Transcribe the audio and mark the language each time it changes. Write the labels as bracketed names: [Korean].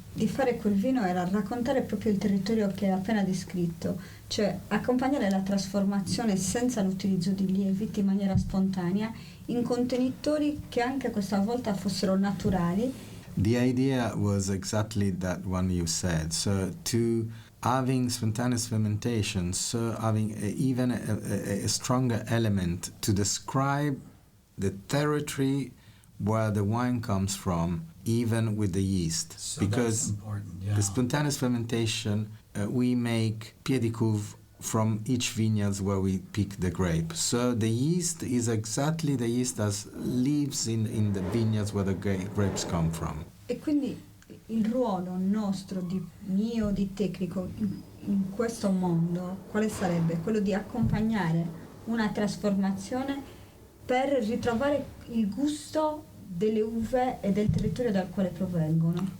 [Italian] Di fare quel vino era raccontare proprio il territorio che hai appena descritto, cioè accompagnare la trasformazione senza l'utilizzo di lieviti in maniera spontanea in contenitori che anche questa volta fossero naturali. [English] The idea was exactly that one you said. So to having spontaneous fermentation, so having even a stronger element to describe the territory where the wine comes from, even with the yeast. So because that's important, yeah. The spontaneous fermentation, we make pied de cuve from each vineyard where we pick the grape. So the yeast is exactly the yeast that lives in the vineyards where the grapes come from. [Italian] E quindi il ruolo nostro, mio, di tecnico in questo mondo, quale sarebbe? Quello di accompagnare una trasformazione per ritrovare il gusto delle uve e del territorio dal quale provengono.